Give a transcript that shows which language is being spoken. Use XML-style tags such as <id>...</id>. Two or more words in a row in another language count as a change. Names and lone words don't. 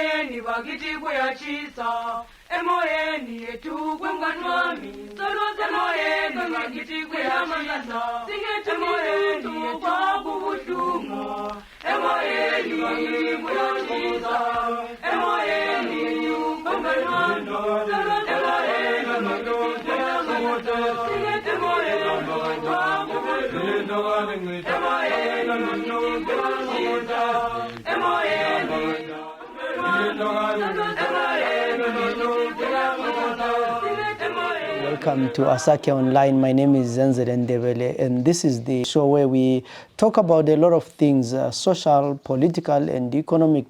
<nd>emoyeni bakiti kuyachisa emoyeni yetu kwemkanwami solose emoyeni bakiti kuyachisa emoyeni yetu kwakubuhlungu emoyeni bakiti kuyachisa emoyeni yetu kwemkanwami solose emoyeni bakiti kuyachisa emoyeni kwakubuhlungu</nd> <en>Welcome to Asake Online. My name is Zenze Ndebele, and this is the show where we talk about a lot of things, social, political, and economic.</en>